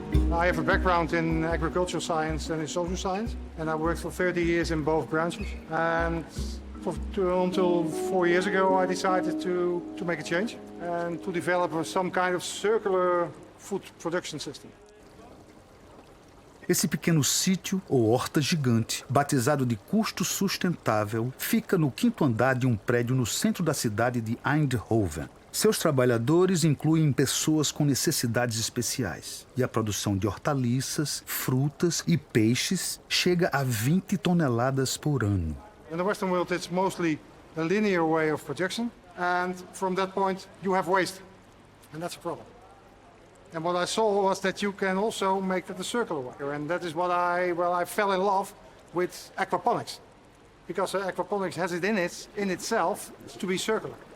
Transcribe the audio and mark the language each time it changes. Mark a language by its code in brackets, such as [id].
[en] I have a background in agricultural science and in social science, and I worked for 30 years in both branches. And until 4 years ago, I decided to make a change and to develop some kind of circular food production system. [pt] Esse pequeno sítio ou horta gigante, batizado de Custo Sustentável, fica no 5º andar de um prédio no centro da cidade de Eindhoven. Seus trabalhadores incluem pessoas com necessidades especiais. E a produção de hortaliças, frutas e peixes chega a 20 toneladas por ano. [en] In the Western world, it's mostly a linear way of production, and from that point, you have waste, and that's a problem. And what I saw was that you can also make that a circular way, and that is what I fell in love with aquaponics, because aquaponics has it in itself to be circular.